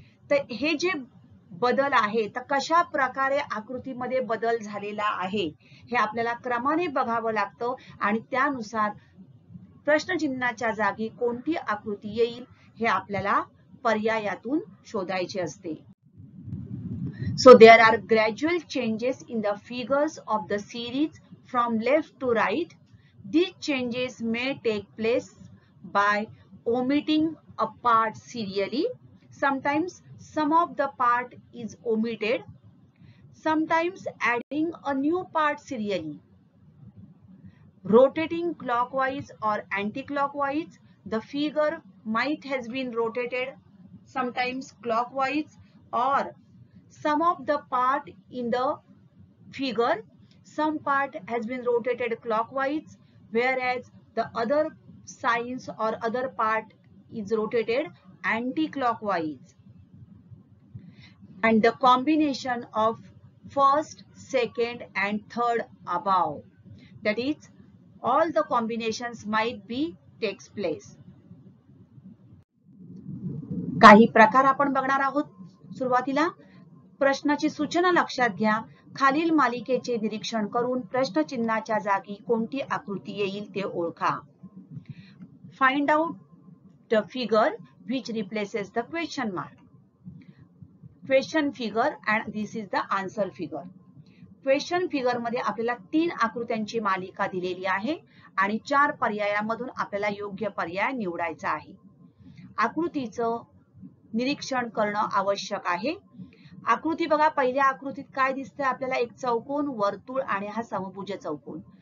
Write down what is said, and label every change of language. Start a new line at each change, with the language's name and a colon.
Marathi: तर हे जे बदल आहे तर कशा प्रकारे आकृतीमध्ये बदल झालेला आहे हे आपल्याला क्रमाने बघावं लागतं आणि त्यानुसार प्रश्नचिन्हाच्या जागी कोणती आकृती येईल हे आपल्याला पर्यायातून शोधायचे असते.
English: So there are gradual changes in the figures of the series from left to right. These changes may take place by omitting a part serially. Sometimes some of the part is omitted. Sometimes adding a new part serially. Rotating clockwise or anti-clockwise, the figure might has been rotated sometimes clockwise, or some of the part in the figure, some part has been rotated clockwise, whereas the other signs or other part is rotated anti-clockwise. And the combination of first, second and third above, that is all the combinations might be takes place.
Marathi: काही प्रकार आपण बघणार आहोत. सुरुवातीला प्रश्नाची सूचना लक्षात घ्या. खालील मालिकेचे निरीक्षण करून प्रश्नचिन्हाच्या जागी कोणती आकृती येईल ते ओळखा.
English: Find out the figure which replaces the question mark. Question figure and this is the answer figure.
Marathi: Question figure मध्ये आपल्याला 3 आकृत्यांची मालिका दिलेली आहे आणि 4 पर्यायामधून आपल्याला योग्य पर्याय निवडायचा आहे. आकृतीचं निरीक्षण करणं आवश्यक आहे. आकृती बघा, पहिल्या आकृतीत काय दिसतंय आपल्याला? एक चौकोन, वर्तुळ आणि हा समभुज चौकोन.